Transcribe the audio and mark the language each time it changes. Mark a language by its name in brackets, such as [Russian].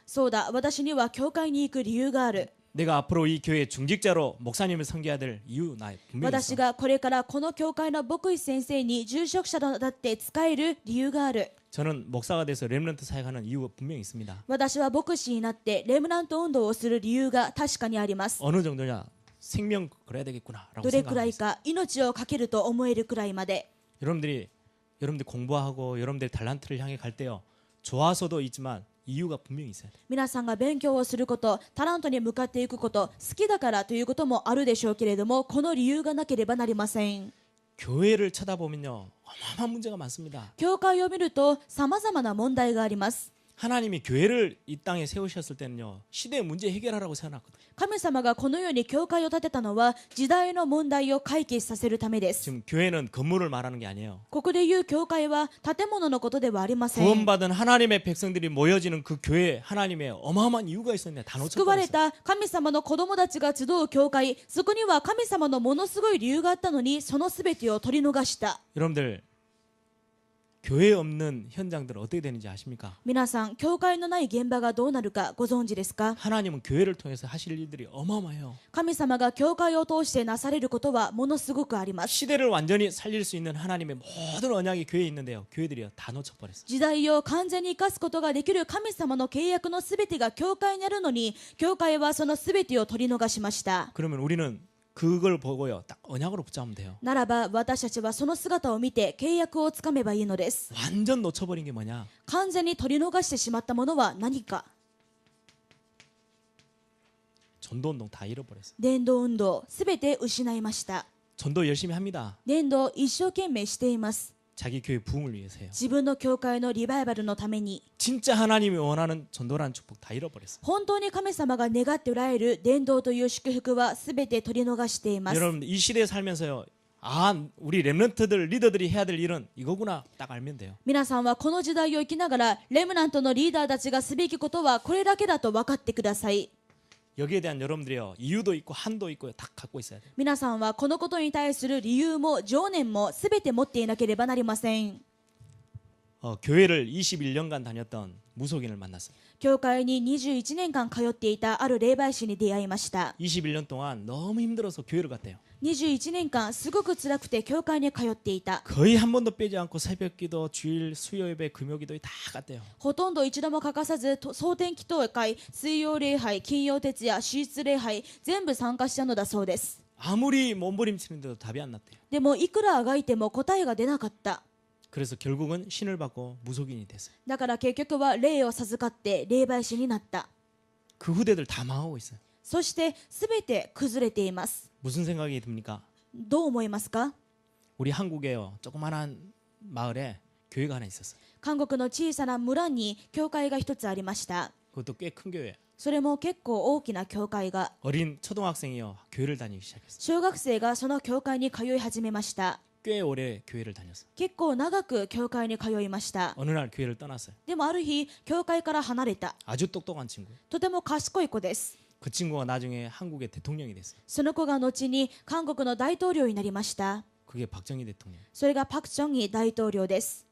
[Japanese] そうだ、私には教会に行く理由がある。 [Korean] 내가 앞으로 이 교회 중직자로 목사님을 섬겨야 될 이유 나 분명히 [Japanese] 私 [Korean] 있어. [Japanese] がこれからこの教会の牧師先生に住職者となって仕える理由がある。 [Korean] 저는 목사가 돼서 렘넌트 사역하는 이유가 분명히 있습니다. [Japanese] 私は牧師になってレムナント運動をする理由が確かにあります。 [Korean] 어느 정도냐? 생명 걸어야 되겠구나라고 [Japanese] どれくらい [Korean] 생각합니다. [Japanese] か命を懸けると思えるくらいまで。 [Korean] 여러분들 공부하고 여러분들 달란트를 향해 갈 때요. 좋아서도 있지만 이유가 분명히 있어요. [Japanese] 皆さんが勉強をすること、タラントに向かっていくこと、好きだからということもあるでしょうけれども、この理由がなければなりません。 [Korean] 교회를 쳐다보면요. 어마어마한 문제가 많습니다. [Japanese] 教会を見ると様々な問題があります。 [Korean] 하나님이 교회를 이 땅에 세우셨을 때는요. 시대의 문제 해결하라고 세워놨거든요. [Japanese] 神様がこのように教会を建てたのは時代の問題を解決させるためです。 [Korean] 지금 교회는 건물을 말하는 게 아니에요. [Japanese] ここでいう教会は建物のことではありません。 [Korean] 구원받은 하나님의 백성들이 모여지는 그 교회에 하나님의 어마어마한 이유가 있었는데 다 [Japanese] 救われ [Korean] 놓쳐버렸어요. [Japanese] た神様の子供たちが集う教会、そこには神様のものすごい理由があったのにそのすべてを取り逃した。 [Korean] 여러분들 교회 없는 현장들은 어떻게 되는지 아십니까? [Japanese] 皆さん、教会のない現場がどうなるかご存知ですか？ [Korean] 하나님은 교회를 통해서 하실 일들이 어마어마해요. [Japanese] 神様が教会を通してなされることはものすごくあります。 [Korean] 시대를 완전히 살릴 수 있는 하나님의 모든 언약이 교회에 있는데요. 교회들이요 다 놓쳐버렸어요. [Japanese] 時代を完全に生かすことができる神様の契約のすべてが教会にあるのに、教会はそのすべてを取り逃しました。 [Korean] 그러면 우리는 그걸 보고요 딱 언약으로 붙잡으면 돼요. [Japanese] ならば私たちはその姿を見て契約をつかめばいいのです。 [Korean] 완전 놓쳐버린 게 뭐냐? [Japanese] 完全に取り逃してしまったものは何か。 [Korean] 전도운동 다 잃어버렸어요. [Japanese] 伝道運動すべて失いました。 [Korean] 전도 열심히 합니다. [Japanese] 伝道一生懸命しています。 [Korean] 자기 교회 부흥을 위해서요. [Japanese] 自分の教会のリバイバルのために。 [Korean] 진짜 하나님이 원하는 전도라는 축복 다 잃어버렸어요. [Japanese] 本当に神様が願っておられる伝道という祝福はすべて取り逃しています。 [Korean] 여러분 이 시대에 살면서요. 아 우리 렘넌트들 리더들이 해야 될 일은 이거구나 딱 알면 돼요. [Japanese] 皆さんはこの時代を生きながらレムナントのリーダーたちがすべきことはこれだけだと分かってください。 [Korean] 여기에 대한 여러분들이요 이유도 있고 한도 있고 다 갖고 있어야 돼요. [Japanese] 皆さんはこのことに対する理由も情念もすべて持っていなければなりません。 [Korean] 교회를 21년간 다녔던 무속인을 만났어요. [Japanese] 教会に21年間通っていたある霊媒師に出会いました。 [Korean] 21년 동안 너무 힘들어서 교회를 갔대요. [Japanese] 21年間すごく辛くて教会に通っていた。 [Korean] 거의 한 번도 빼지 않고 새벽기도, 주일, 수요예배, 금요기도에 다 갔대요. [Japanese] ほとんど一度も欠かさず蒼天祈祷会、水曜礼拝、金曜徹夜、手術礼拝全部参加したのだそうです。 [Korean] 아무리 몸부림치는데도 답이 안 났대요. [Japanese] でもいくらあがいても答えが出なかった。 [Korean] 그래서 결국은 신을 받고 무속인이 됐어요. [Japanese] だから結局は霊を授かって霊媒師になった。 [Korean] 그 후대들 다 망하고 있어요. [Japanese] そして全て崩れています。 [Korean] 무슨 생각이 듭니까? [Japanese] どう思いますか？ [Korean] 우리 한국에요 조그만한 마을에 교회가 하나 있었어요. [Japanese] 韓国の小さな村に教会が一つありました。 [Korean] 그것도 꽤 큰 교회. [Japanese] それも結構大きな教会が。 [Korean] 어린 초등학생이요 교회를 다니기 시작했어요. [Japanese] 小学生がその教会に通い始めました。 [Korean] 꽤 오래 교회를 다녔어요. [Japanese] 結構長く教会に通いました。 [Korean] 어느 날 교회를 떠났어요. [Japanese] でもある日教会から離れた。 [Korean] 아주 똑똑한 친구. [Japanese] とても賢い子です。 [Korean] 그 친구가 나중에 한국의 대통령이 됐어요. [Japanese] その子が後に韓国の大統領になりました。 [Korean] 그게 박정희 대통령. [Japanese] それがパク・チョンギ大統領です。